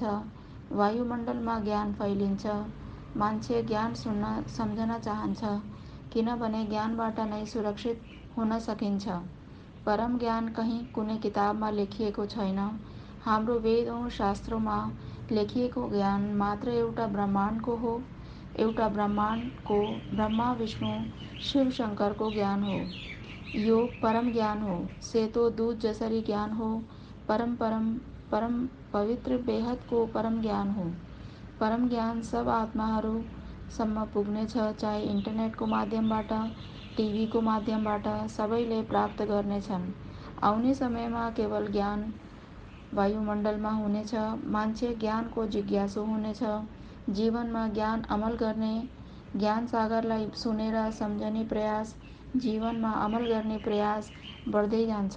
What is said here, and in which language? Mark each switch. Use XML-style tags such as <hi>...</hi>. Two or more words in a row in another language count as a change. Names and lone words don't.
<ne>वायुमण्डलमा ज्ञान फैलिन्छ। मान्छे ज्ञान सुन्न, सम्झन चाहन्छ, किनभने ज्ञानबाट नै सुरक्षित हुन सकिन्छ। परम ज्ञान कहीँ कुनै किताबमा लेखिएको छैन। हाम्रो वेदौँ शास्त्रोमा लेखिएको ज्ञान मात्र एउटा ब्रह्माण्डको हो। एउटा ब्रह्मांड को ब्रह्मा विष्णु शिव शंकर को ज्ञान हो। योग परम ज्ञान हो, सेतो दूध जसरी ज्ञान हो। परम परम परम पवित्र बेहद को परम ज्ञान हो। परम ज्ञान सब आत्माहरूसम्म पुग्नेछ, चाहे इन्टरनेटको माध्यमबाट, टिभीको माध्यमबाट सबैले प्राप्त गर्नेछन्। आउने समयमा केवल ज्ञान वायुमण्डलमा हुनेछ। मान्छे ज्ञानको जिज्ञासु हुनेछ। जीवनमा ज्ञान अमल गर्ने, ज्ञान सागरलाई सुनेर सम्झने प्रयास, जीवनमा अमल गर्ने प्रयास बढ्दै जान्छ।</ne>